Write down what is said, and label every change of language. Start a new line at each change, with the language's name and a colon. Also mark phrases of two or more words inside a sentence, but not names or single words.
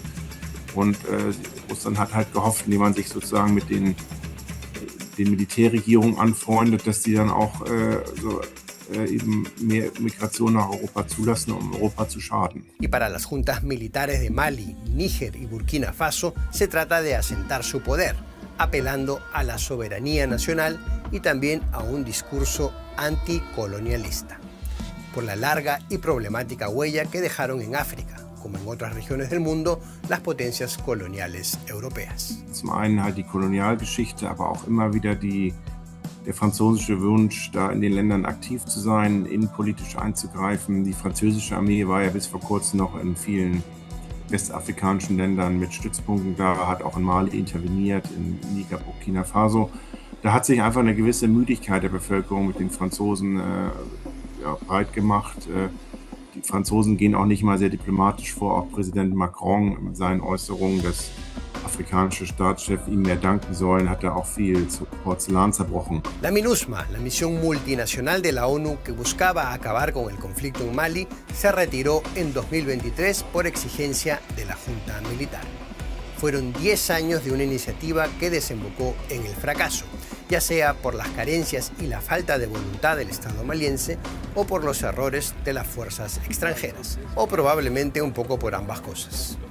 German: Und Russland hat halt gehofft, indem man sich sozusagen mit den Militärregierungen anfreundet, dass die dann auch eben mehr Migration nach Europa zulassen, um Europa zu schaden.
Spanish: Y para las juntas militares de Mali, Níger y Burkina Faso se trata de asentar su poder, apelando a la soberanía nacional y también a un discurso anticolonialista, por la larga y problemática huella que dejaron en África, como en otras regiones del mundo, las potencias coloniales europeas.
German: Zum einen halt die Kolonialgeschichte, aber auch immer wieder der französische Wunsch, da in den Ländern aktiv zu sein, innenpolitisch einzugreifen. Die französische Armee war ja bis vor kurzem noch in vielen westafrikanischen Ländern mit Stützpunkten da, hat auch in Mali interveniert, in Niger, Burkina Faso. Da hat sich einfach eine gewisse Müdigkeit der Bevölkerung mit den Franzosen breit gemacht. Die Franzosen gehen auch nicht mal sehr diplomatisch vor. Auch Präsident Macron mit seinen Äußerungen, dass afrikanische Staatschef ihm mehr danken sollen, hat er auch viel zu Porzellan zerbrochen.
Spanish: La MINUSMA, la misión multinacional de la ONU que buscaba acabar con el conflicto en Mali, se retiró en 2023 por exigencia de la Junta Militar. Fueron 10 años de una iniciativa que desembocó en el fracaso, ya sea por las carencias y la falta de voluntad del Estado maliense o por los errores de las fuerzas extranjeras, o probablemente un poco por ambas cosas.